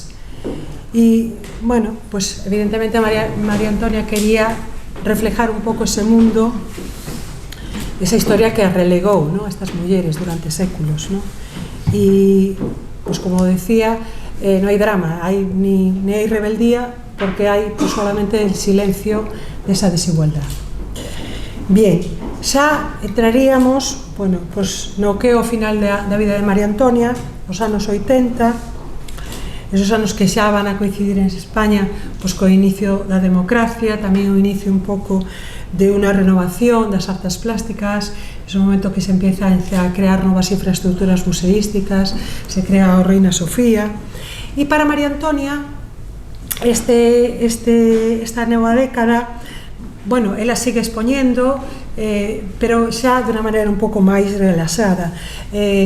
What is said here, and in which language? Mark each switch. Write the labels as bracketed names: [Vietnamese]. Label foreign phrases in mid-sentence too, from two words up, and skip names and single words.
[Spanish] Y, bueno, pues evidentemente María Antonia quería reflejar un poco ese mundo, esa historia que relegou, ¿no?, [Galician] a estas mulleres durante séculos, [Spanish] ¿no? Y, pues como decía, no hay drama, ni hay rebeldía, porque hay pues, solamente el silencio de esa desigualdad. [Galician] Bien, xa entraríamos, bueno, pues no que o final da vida de María Antonia, os anos 80, esos anos que xa van a coincidir en España pues co inicio da democracia, tamén o inicio un pouco de unha renovación das artes plásticas, é un momento que se empieza a crear novas infraestructuras museísticas, se crea o Reina Sofía, e para María Antonia esta nova década, bueno, ela sigue expoñendo, pero xa de unha maneira un pouco máis relaxada.